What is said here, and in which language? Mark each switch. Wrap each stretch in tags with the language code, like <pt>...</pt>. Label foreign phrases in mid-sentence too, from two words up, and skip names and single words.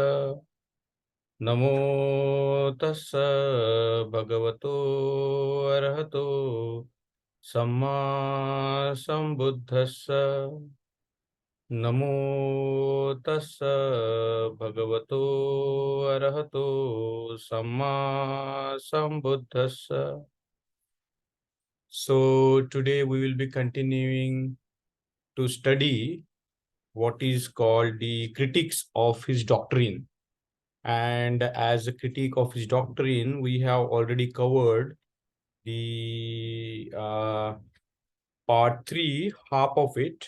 <pi>नमो तस्स भगवतो अरहतो सम्मा संबुद्धस्स। नमो तस्स भगवतो अरहतो सम्मा संबुद्धस्स.</pi> <en>So today we will be continuing to study what is called the critiques of his doctrine. And as a critique of his doctrine, we have already covered the part 3, half of it.</en>